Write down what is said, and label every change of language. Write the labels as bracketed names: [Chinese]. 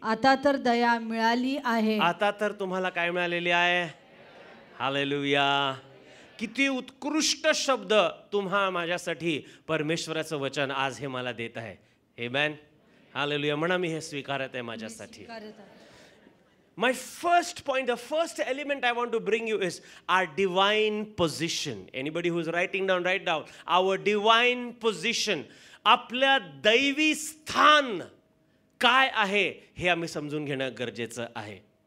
[Marathi] आता तर दया मिळाली आहे. आता तर तुम्हाला काय मिळालेली आहे. हालेलुया. किती उत्कृष्ट शब्द तुम्हा माझ्यासाठी परमेश्वराचं वचन आज हे मला देत आहे. आमेन, हालेलुया. म्हणा मी हे स्वीकारत आहे माझ्यासाठी. [English] My first point, the first element I want to bring you is our divine position. Anybody who is writing down, write down. Our divine position. [Marathi] आपल्या दैवी स्थान काय आहे हे आम्ही समजून घेणं गरजेचं आहे.